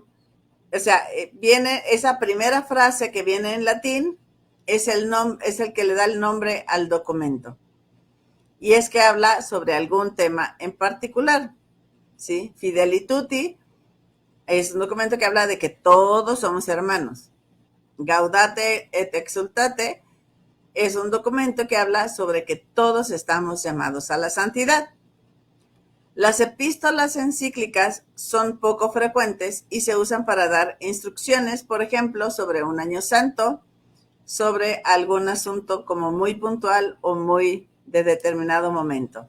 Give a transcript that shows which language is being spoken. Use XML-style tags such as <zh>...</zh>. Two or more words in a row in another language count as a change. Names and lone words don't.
<es>O sea, viene esa primera frase que viene en latín, es el que le da el nombre al documento. Y es que habla sobre algún tema en particular, ¿sí? Fideli Tutti es un documento que habla de que todos somos hermanos. Gaudate et Exsultate es un documento que habla sobre que todos estamos llamados a la santidad. Las epístolas encíclicas son poco frecuentes y se usan para dar instrucciones, por ejemplo, sobre un año santo, sobre algún asunto como muy puntual o muy de determinado momento.</es>